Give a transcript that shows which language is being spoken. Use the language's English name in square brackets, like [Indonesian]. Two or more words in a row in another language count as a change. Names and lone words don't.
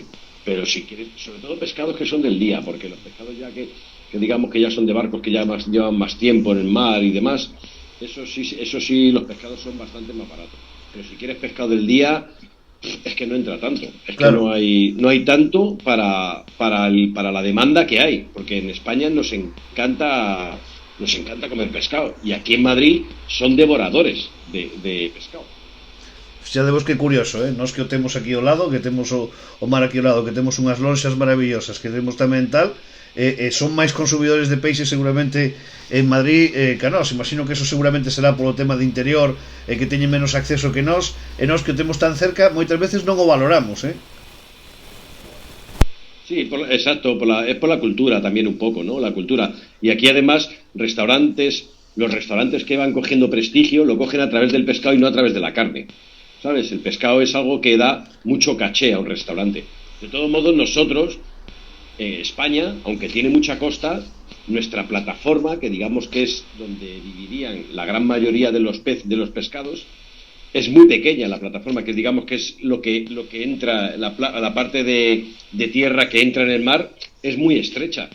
[Spanish] Pero si quieres, sobre todo pescados que son del día, porque los pescados ya que digamos que ya son de barcos que ya llevan más tiempo en el mar y demás, eso sí, los pescados son bastante más baratos. Pero si quieres pescado del día, es que no entra tanto. Es claro. Que no hay tanto para la demanda que hay, porque en España nos encanta comer pescado, y aquí en Madrid son devoradores de pescado. [Galician] Xa de vos que curioso, nós que o temos aquí ao lado, que temos o mar aquí ao lado, que temos unhas lonxas maravillosas, que temos tamén tal, son máis consumidores de peixe seguramente en Madrid que nós. Imagino que eso seguramente será polo tema de interior, que teñen menos acceso que nós, e nós que o temos tan cerca moitas veces non o valoramos, [Spanish] Sí, exacto, es por la cultura también un poco, ¿no? La cultura. Y aquí además los restaurantes que van cogiendo prestigio lo cogen a través del pescado y no a través de la carne, ¿sabes? El pescado es algo que da mucho caché a un restaurante. De todos modos, nosotros, España, aunque tiene mucha costa, nuestra plataforma, que digamos que es donde vivirían la gran mayoría de los pescados, es muy pequeña la plataforma, que digamos que es lo que entra, la parte de tierra que entra en el mar es muy estrecha.